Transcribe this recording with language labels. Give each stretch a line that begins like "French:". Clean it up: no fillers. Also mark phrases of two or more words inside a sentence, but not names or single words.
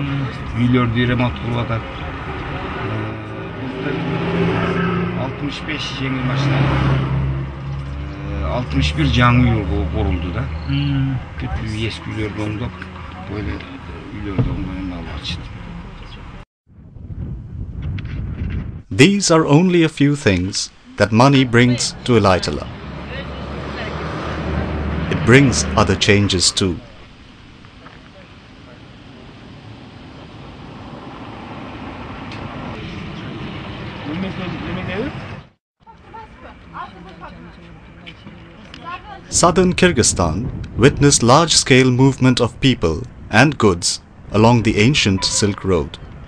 Kyrgyz: Үйлөрдү ремонт кылып атат. Былтыр 65 жеңил машина, 61 жаңы үй курулду да. Бүт эски үйлөрдү оңдоп, böyle үйлөрдү оңдоп алып атышты.
English: These are only a few things that money brings to Elaitala. It brings other changes too. Southern Kyrgyzstan witnessed large-scale movement of people and goods along the ancient Silk Road.